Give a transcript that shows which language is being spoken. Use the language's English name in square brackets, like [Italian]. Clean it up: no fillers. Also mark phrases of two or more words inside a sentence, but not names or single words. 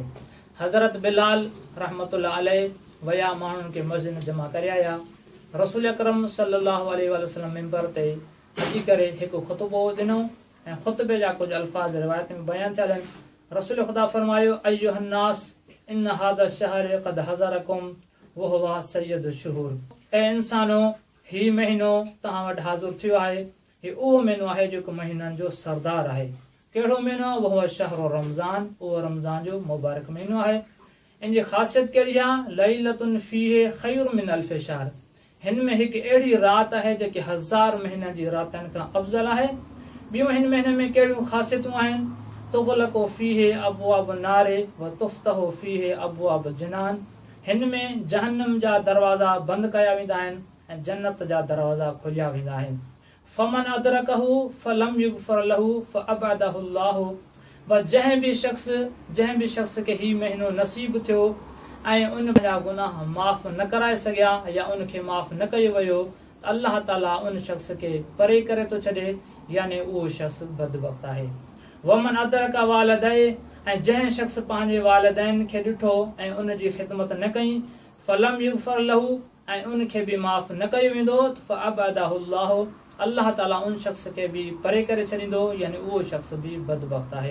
[Sindhi] हज़रत बिलाल [Arabic] رحمة الله عليه [Sindhi] वया माण्हुनि खे मस्जिद में जमा करे आया। रसूल अकरम [Arabic] صلى الله عليه وسلم [Sindhi] मिंबर ते अची करे हिकु ख़ुतबो ॾिनो ऐं ख़ुतबे जा कुझु अल्फाज़ रिवायत में बयान थियल आहिनि। रसूल ख़ुदा फरमायो [Arabic] أيها الناس إن هذا شهر قد حضركم وهو سيد الشهور. [Sindhi] ऐं इंसानो ही महीनो तव्हां वटि हाज़िर थियो आहे। ही उहो महीनो आहे जेको महीननि जो सरदार आहे। कहिड़ो महीनो? [Arabic] وهو شهر رمضان, [Sindhi] उहो रमज़ान जो मुबारक महीनो आहे। इन जी ख़ासियत कहिड़ी आहे? [Arabic] ليلة فيه خير من ألف شهر. [Sindhi] हिन में हिकु अहिड़ी राति आहे जेकी 1000 महीननि जी रातिनि खां अफ़ज़ल आहे। ॿियूं हिन महीने में कहिड़ियूं ख़ासियतूं आहिनि? [Arabic] تغلق فيه أبواب النار وتفتح فيه أبواب الجنان. [Sindhi] हिन में जहन्नम जा दरवाज़ा बंदि कया वेंदा आहिनि ऐं जन्नत जा दरवाज़ा खोलिया वेंदा आहिनि। [Arabic] فمن أدركه فلم يغفر له فأبعده الله. [Sindhi] व जंहिं बि शख़्स खे ही महीनो नसीब थियो ऐं उन जा गुनाह माफ़ न कराए सघिया या उनखे माफ़ न कयो वियो त अल्लाह ताला उन शख़्स खे परे करे थो छॾे, यानी उहो शख़्स बदबख़्त आहे। [Arabic] ومن أدرك والديه, [Sindhi] ऐं जंहिं शख़्स पंहिंजे वालिदैन खे ॾिठो ऐं उन जी ख़िदमत न कई, [Arabic] فلم يغفر له, [Sindhi] ऐं उनखे बि माफ़ न कयो वेंदो, [Arabic] فأبعده الله, [Sindhi] अल्लाह ताला उन शख़्स खे बि परे करे छॾींदो, यानी उहो शख़्स बि बदबख़्त आहे।